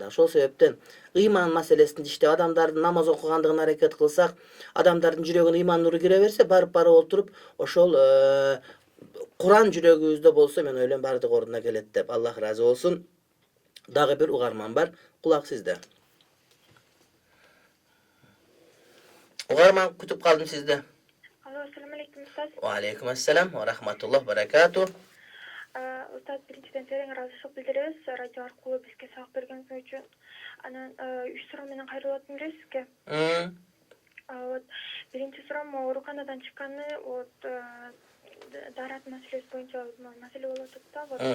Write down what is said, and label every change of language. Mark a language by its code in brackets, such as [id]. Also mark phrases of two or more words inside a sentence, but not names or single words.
[ky] Ошол себептен ыйман маселесин иштеп, адамдардын намаз окугандыгына аракет кылсак, адамдардын жүрөгүнө ыйман нуру кире берсе, барып отуруп, ошол Куран жүрөгүбүздө болсо, мен ойлойм бардык ордуна келет деп. Аллах ыраазы болсун. Дагы бир угарман бар. Кулак сизде. Угарман күтүп калдым сизде. Алло, [ar] السلام عليكم، أستاذ. وعليكم السلام ورحمة الله بركاته. [ky] Устаз, биринчиден терең ыраазычылык билдиребиз радио аркылуу бизге сабак бергениңиз үчүн. Анан 3 суроо менен кайрылып атам эле сизге. Вот биринчи суроом ооруканадан чыкканы дарат маселеси боюнча маселе болуп атат да.